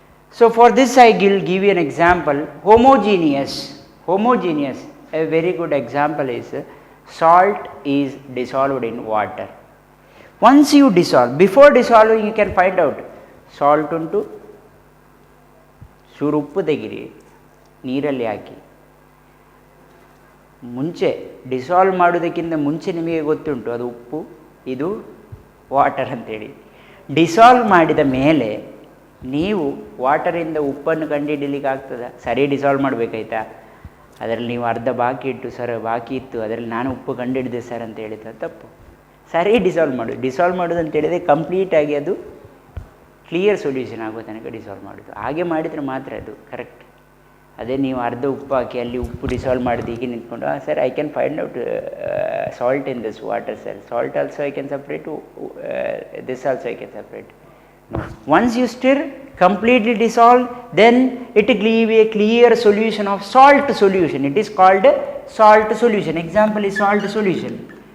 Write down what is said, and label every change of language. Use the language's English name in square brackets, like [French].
[English] So for this I will give you an example. Homogeneous, a very good example is salt is dissolved in water. Once you dissolve, before dissolving you can find out salt [Kannada] untu ಚೂರು ಉಪ್ಪು ತೆಗಿರಿ ನೀರಲ್ಲಿ ಹಾಕಿ, ಮುಂಚೆ dissolve ಮಾಡೋದಕ್ಕಿಂತ ಮುಂಚೆ ನಿಮಗೆ ಗೊತ್ತುಂಟು ಅದು ಉಪ್ಪು ಇದು ವಾಟರ್ ಅಂತೇಳಿ. ಡಿಸಾಲ್ವ್ ಮಾಡಿದ ಮೇಲೆ ನೀವು ವಾಟರಿಂದ ಉಪ್ಪನ್ನು ಕಂಡುಹಿಡಲಿಕ್ಕೆ ಆಗ್ತದೆ? ಸರಿ ಡಿಸಾಲ್ವ್ ಮಾಡಬೇಕಾಯ್ತಾ, ಅದರಲ್ಲಿ ನೀವು ಅರ್ಧ ಬಾಕಿ ಇಟ್ಟು ಸರ್ ಬಾಕಿ ಇತ್ತು ಅದರಲ್ಲಿ ನಾನು ಉಪ್ಪು ಕಂಡುಹಿಡಿದೆ ಸರ್ ಅಂತ ಹೇಳಿದ ತಪ್ಪು. ಸರಿ ಡಿಸಾಲ್ವ್ ಮಾಡೋದು ಅಂತ ಹೇಳಿದರೆ ಕಂಪ್ಲೀಟಾಗಿ ಅದು ಕ್ಲಿಯರ್ ಸೊಲ್ಯೂಷನ್ ಆಗೋ ತನಕ ಡಿಸಾಲ್ವ್ ಮಾಡೋದು. ಹಾಗೆ ಮಾಡಿದರೆ ಮಾತ್ರ ಅದು ಕರೆಕ್ಟ್. ಅದೇ ನೀವು ಅರ್ಧ ಉಪ್ಪು ಹಾಕಿ ಅಲ್ಲಿ ಉಪ್ಪು ಡಿಸಾಲ್ವ್ ಮಾಡಿದ ಹೀಗೆ ನಿಂತ್ಕೊಂಡು [English] Sir I can find out salt in this water sir, salt also I can separate, this also I can separate. No. Once you stir, completely dissolve, then it will give a clear solution of salt solution. It is called salt solution. Example is salt solution.